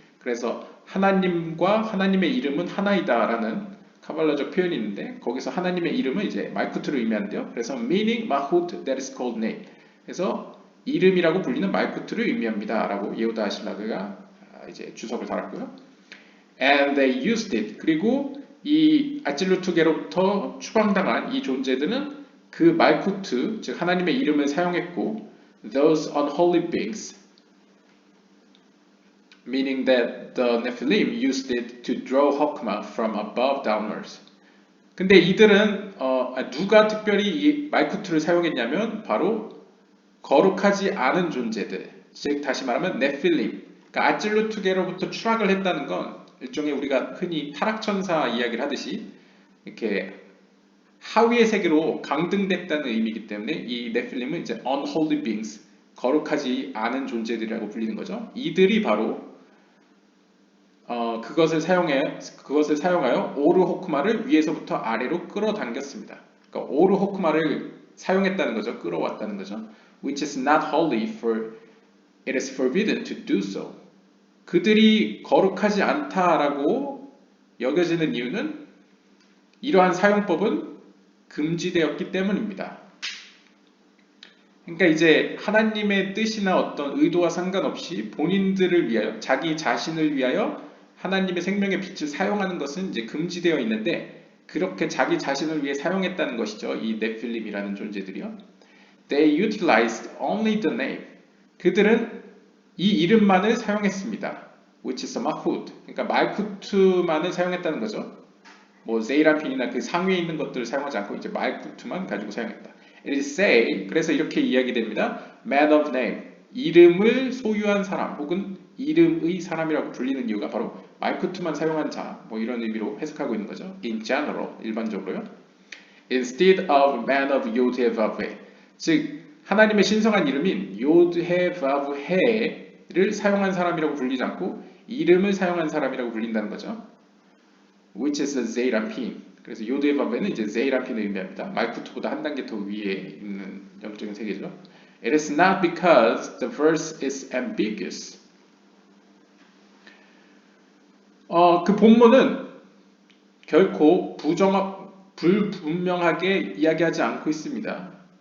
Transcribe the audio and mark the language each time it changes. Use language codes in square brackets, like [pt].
[ko] 그래서 하나님과 하나님의 이름은 하나이다라는 카발라적 표현이 있는데 거기서 하나님의 이름은 이제 말쿠트를 의미하는데요. 그래서 [en] meaning mahut that is called name. [ko] 그래서 이름이라고 불리는 말쿠트를 의미합니다. 라고 예후다 하실라그가 이제 주석을 달았고요. [en] And they used it. [ko] 그리고 이 아찔루트계로부터 추방당한 이 존재들은 그 말쿠트, 즉 하나님의 이름을 사용했고, [en] those unholy beings, meaning that the Nephilim used it to draw Hokmah from above downwards. [ko] 근데 이들은 누가 특별히 이 말쿠트를 사용했냐면 바로 거룩하지 않은 존재들, 즉 다시 말하면 네필림, 그러니까 아찔루트계로부터 추락을 했다는 건 일종의 우리가 흔히 타락천사 이야기를 하듯이 이렇게 하위의 세계로 강등됐다는 의미이기 때문에 이 네필림은 이제 [en] unholy beings, [ko] 거룩하지 않은 존재들이라고 불리는 거죠. 이들이 바로 그것을 사용하여 오르 호크마를 위에서부터 아래로 끌어당겼습니다. 그러니까 오르 호크마를 사용했다는 거죠. 끌어왔다는 거죠. [en] Which is not holy, for it is forbidden to do so. [ko] 그들이 거룩하지 않다라고 여겨지는 이유는 이러한 사용법은 금지되었기 때문입니다. 그러니까 이제 하나님의 뜻이나 어떤 의도와 상관없이 본인들을 위하여, 자기 자신을 위하여 하나님의 생명의 빛을 사용하는 것은 이제 금지되어 있는데, 그렇게 자기 자신을 위해 사용했다는 것이죠. 이 네필림이라는 존재들이요. [en] They utilized only the name. [ko] 그들은 이 이름만을 사용했습니다. [en] Which is a malchut. [ko] 그러니까 말쿠트만을 사용했다는 거죠. 뭐 제이라핀이나 그 상위에 있는 것들을 사용하지 않고 이제 말쿠트만 가지고 사용했다. [en] It is say, [ko] 그래서 이렇게 이야기됩니다. [en] Man of name, [ko] 이름을 소유한 사람 혹은 이름의 사람이라고 불리는 이유가 바로 말쿠트만 사용한 자, 뭐 이런 의미로 해석하고 있는 거죠. [en] In general, [ko] 일반적으로요. [en] Instead of man of [ko] 요드헤바브헤, 즉 하나님의 신성한 이름인 요드헤바브헤를 사용한 사람이라고 불리지 않고 이름을 사용한 사람이라고 불린다는 거죠. [en] Which is a zeirampin. [ko] 그래서 요드헤바브헤는 이제 zeirampin을 의미합니다. 말쿠트보다 한 단계 더 위에 있는 영적인 세계죠. [en] It is not because the verse is ambiguous. [ko] 그 본문은 결코 불분명하게 이야기하지 않고 있습니다.